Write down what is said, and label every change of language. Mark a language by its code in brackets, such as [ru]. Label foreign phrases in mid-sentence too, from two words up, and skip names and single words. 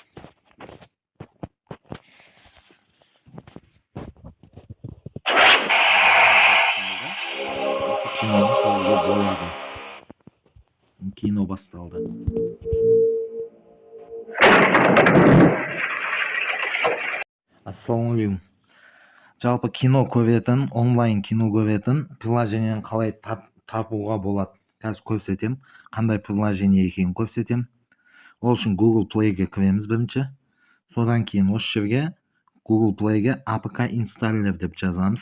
[ky] Ошо кинону көрүүгө болот. Кино башталды. [ar] السلام عليكم. [kk] Жалпы кино көретін, онлайн кино көретін приложениені қалай табуға болады? Қазір көрсетем. Қандай приложение екенін көрсетем. Ол үшін Google Play-ге кіреміз бірінші. Содан кейін осы жерге Google Play-ге APK installer деп жазамыз.